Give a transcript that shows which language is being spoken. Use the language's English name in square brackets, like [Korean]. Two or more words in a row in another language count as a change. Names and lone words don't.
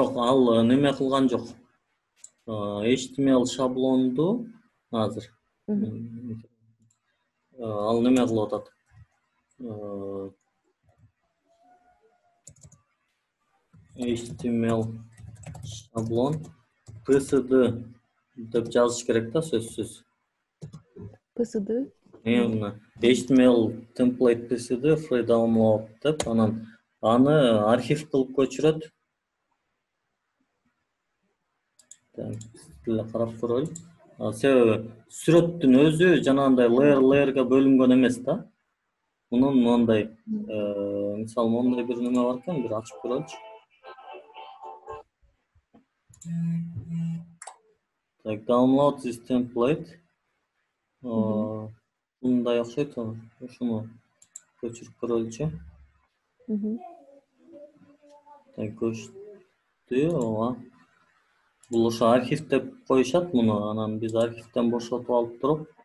[Kyrgyz] Жок, ал неме кылган жок. HTML шаблонду азыр ал неме кылып атат. HTML шаблон PSD деп жазыш керек да, сөзсүз. PSD? [English] HTML template PSD free download [Kyrgyz] деп, анан аны архив кылып көчүрөт. Тиле карап көрөлү. Себеби сүрөттүн өзү жанагындай layer-layerга бөлүнгөн эмес да. Мунун моундай мисалы моундай бир неме бар экен, бир ачып көрөлүчү. Так, [English] download this template. [Kyrgyz] Мындай окшойт. Ушуну көчүрүп көрөлүчү. Так, көчтү. Ооба. Бул ошо архивдеп коюшат муну, анан биз архивден бошотуп алып туруп.